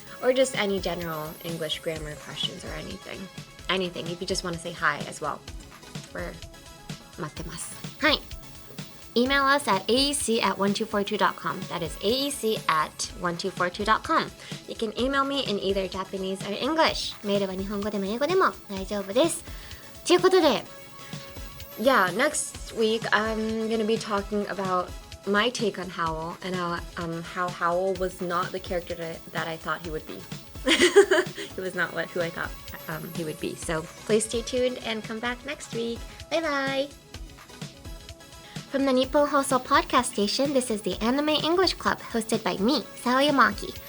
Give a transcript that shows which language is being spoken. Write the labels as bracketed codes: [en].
[en] Or just any general English grammar questions or anything. Anything, if you just want to say hi as well. We're [ja] 待ってます。はい。 [en] Email us at aec@1242.com. That is aec@1242.com. You can email me in either Japanese or English. [ja] メールは日本語でも英語でも大丈夫です。ということで、 [en] yeah, next week I'm going to be talking about my take on Howl and how Howl was not the character that I thought he would be. He was not who I thought he would be. So please stay tuned and come back next week. Bye bye. From the Nippon Hoso podcast station, this is the Anime English Club, hosted by me, Sao Yamaki.